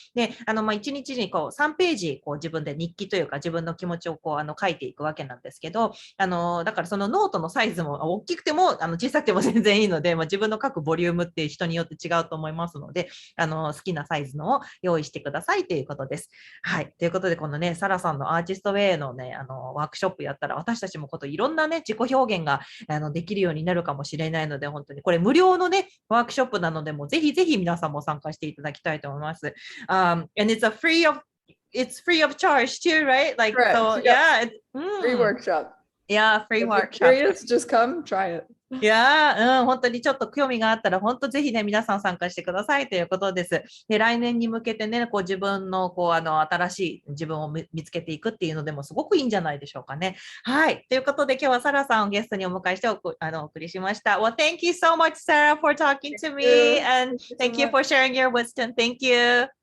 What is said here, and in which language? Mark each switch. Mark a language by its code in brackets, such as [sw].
[ja] で、1日に3ページ、自分で日記というか、自分の気持ちを書いていくわけなんですけど、だからそのノートのサイズも大きくても小さくても全然いいので、自分の書くボリュームって人によって違うと思いますので、好きなサイズのを用意してくださいということです。はい。ということで、このね、サラさんのアーティストウェイのね、ワークショップやったら、私たちもいろんなね、自己表現ができるようになるかもしれないので、本当にこれ無料のね、ワークショップなので、もうぜひぜひ皆さんも参加していただきたいと思います。 [en] And it's free of charge too, right? Like, Correct. so, yeah. Free workshop. Yeah, free workshop. Curious, just come try it. [ja] いやー、本当にちょっと興味があったら、本当ぜひね、皆さん参加してくださいということです。で、来年に向けてね、こう自分の、新しい自分を見つけていくっていうのでもすごくいいんじゃないでしょうかね。はい。ということで、今日はサラさんをゲストにお迎えしてお送りしました。 [en] Well, thank you so much, Sara, for talking to me, and thank you for sharing your wisdom. Thank you.